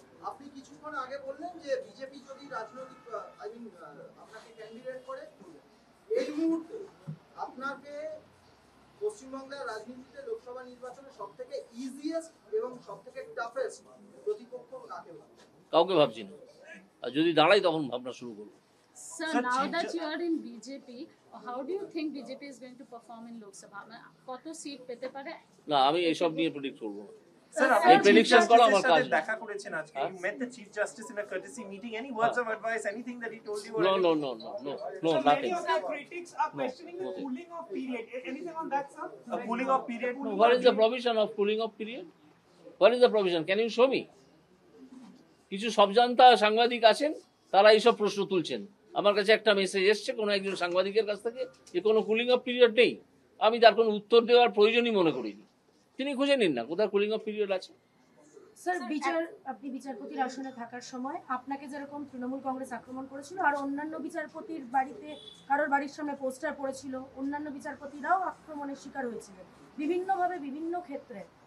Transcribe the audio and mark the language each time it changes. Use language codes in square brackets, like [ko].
[bn] আপনি কিছুক্ষণ আগে বললেন যে বিজেপি যদি রাজনৈতিক আপনাকে ক্যান্ডিডেট করে, এই মুহূর্তে আপনাকে পশ্চিমবঙ্গের রাজনীতিতে লোকসভা নির্বাচনে সবথেকে ইজিয়েস্ট এবং সবথেকে টাফেস্ট প্রতিপক্ষ কাকে ভাবছেন? কাউকে ভাবছি না, আর যদি দাঁড়াই তখন ভাবনা শুরু করবো। [en] Sir, now that you are in BJP, how do you think BJP is going to perform in Lok Sabha? [bn] কত সিট পেতে পারে? না, আমি এইসব নিয়ে প্রেডিক্ট করব না। [en] Sir, [bn] এই প্রেডিকশন করা আমার কাজ। দেখা করেছেন আজকে, [en] you met the Chief Justice in a courtesy meeting. Any words of advice, anything that he told you? No, Many of the critics are questioning the cooling off period. Anything on that, sir? A cooling off period? What is the provision of cooling off period? What is the provision? Can you show me? [bn] কিছু সবজান্তা সাংবাদিক আছেন, তারা এইসব প্রশ্ন তুলছেন। আমার কাছে একটা মেসেজ এসছে কোনো একজন সাংবাদিকের কাছ থেকে যে কোনো কুলিং অফ পিরিয়ড নেই। আমি তার কোনো উত্তর দেওয়ার প্রয়োজনই মনে করিনি। তিনি খুঁজে নিন না কোথায় কুলিং অফ পিরিয়ড আছে। স্যার, আপনি বিচারপতির আসনে থাকার সময় আপনাকে যেরকম তৃণমূল কংগ্রেস আক্রমণ করেছিল, আর অন্যান্য বিচারপতির বাড়িতে কারোর বাড়ির সামনে পোস্টার পড়েছিল, অন্যান্য বিচারপতিরাও আক্রমণের শিকার হয়েছিলেন বিভিন্নভাবে বিভিন্ন ক্ষেত্রে।